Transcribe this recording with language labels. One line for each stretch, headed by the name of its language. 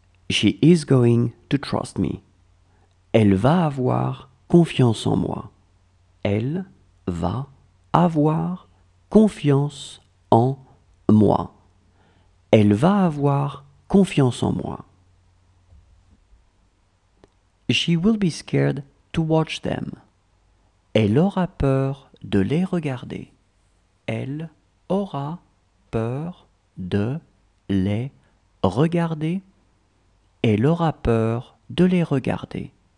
English: She is going to trust me.
French: Elle va avoir confiance en moi. Elle va avoir confiance en moi. Elle va avoir confiance en moi.
English: She will be scared to watch them.
French: Elle aura peur de les regarder. Elle aura peur de les regarder. Elle aura peur de les regarder.